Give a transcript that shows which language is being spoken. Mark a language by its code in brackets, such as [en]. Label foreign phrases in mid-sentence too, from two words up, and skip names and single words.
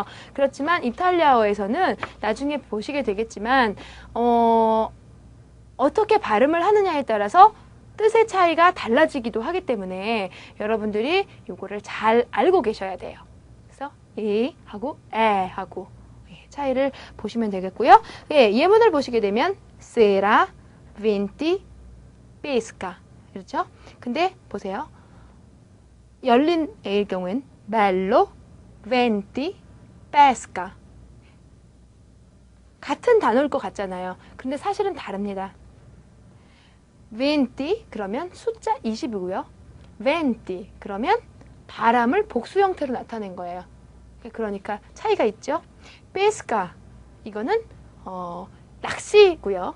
[ko] 그렇지만 이탈리아어에서는 나중에 보시게 되겠지만 어떻게 발음을 하느냐에 따라서 뜻의 차이가 달라지기도 하기 때문에 여러분들이 요거를 잘 알고 계셔야 돼요. 그래서 이 하고 에 하고 차이를 보시면 되겠고요. 예, 예문을 보시게 되면 [it] sera, venti, pesca [ko] 그렇죠? 근데 보세요. 열린 A일 경우엔 [it] bello, venti, pesca [ko] 같은 단어일 것 같잖아요. 근데 사실은 다릅니다. venti 그러면 숫자 20이고요. venti 그러면 바람을 복수 형태로 나타낸 거예요. 그러니까 차이가 있죠. pesca 이거는 낚시고요.